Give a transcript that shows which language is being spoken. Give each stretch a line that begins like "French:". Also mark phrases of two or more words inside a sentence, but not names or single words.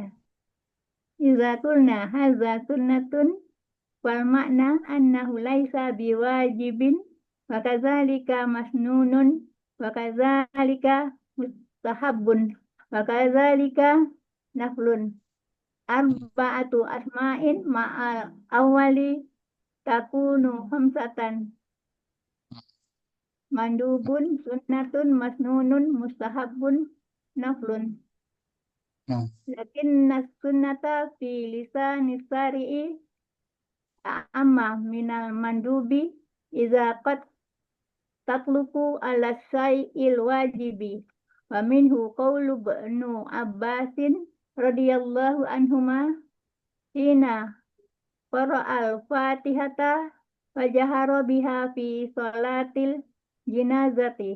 Arabic: إذا قلنا هذا سنة والمعنى أنه ليس بواجب وكذلك مسنون وكذلك مستحب وكذلك نفل. أربعة أسماء مع الأول تكون خمسة. مندوب، سنة، مسنون، مستحب، نفل. Nah. لكن السنة في لسان الشارع أما من المندوب إذ قد تطلق على الشيء الواجب. ومنه قول ابن عباس رضي الله عنهما حين قرأ الفاتحة وجهر بها في صلاة الجنازة.